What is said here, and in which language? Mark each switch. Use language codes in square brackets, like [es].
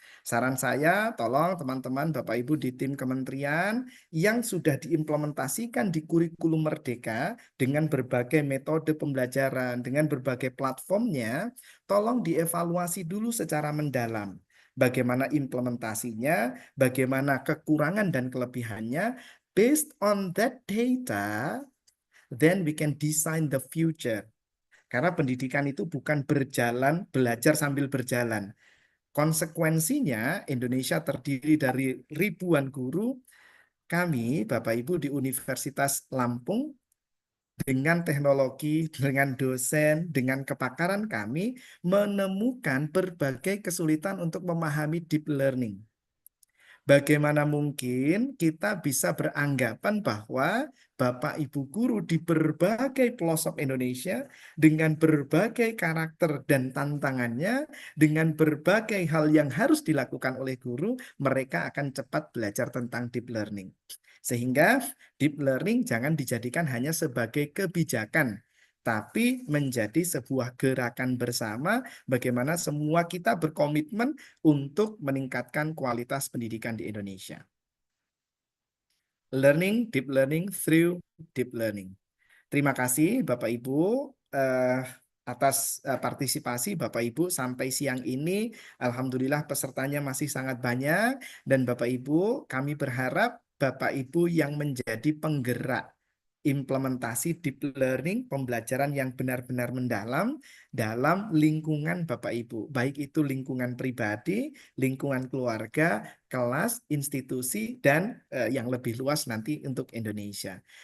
[id] Saran saya, tolong teman-teman Bapak Ibu di tim kementerian yang sudah diimplementasikan di kurikulum Merdeka dengan berbagai metode pembelajaran, dengan berbagai platformnya, tolong dievaluasi dulu secara mendalam. Bagaimana implementasinya, bagaimana kekurangan dan kelebihannya. [en] Based on that data, then we can design the future. [id] Karena pendidikan itu bukan berjalan, belajar sambil berjalan. Konsekuensinya, Indonesia terdiri dari ribuan guru. Kami, Bapak Ibu di Universitas Lampung, dengan teknologi, dengan dosen, dengan kepakaran kami, menemukan berbagai kesulitan untuk memahami deep learning. Bagaimana mungkin kita bisa beranggapan bahwa Bapak Ibu guru di berbagai pelosok Indonesia dengan berbagai karakter dan tantangannya, dengan berbagai hal yang harus dilakukan oleh guru, mereka akan cepat belajar tentang deep learning. Sehingga deep learning jangan dijadikan hanya sebagai kebijakan, tapi menjadi sebuah gerakan bersama bagaimana semua kita berkomitmen untuk meningkatkan kualitas pendidikan di Indonesia. [en] Learning, deep learning through deep learning. [id] Terima kasih Bapak Ibu atas partisipasi Bapak Ibu sampai siang ini. Alhamdulillah pesertanya masih sangat banyak dan Bapak Ibu kami berharap Bapak Ibu yang menjadi penggerak implementasi deep learning, pembelajaran yang benar-benar mendalam dalam lingkungan Bapak Ibu, baik itu lingkungan pribadi, lingkungan keluarga, kelas, institusi, dan yang lebih luas nanti untuk Indonesia.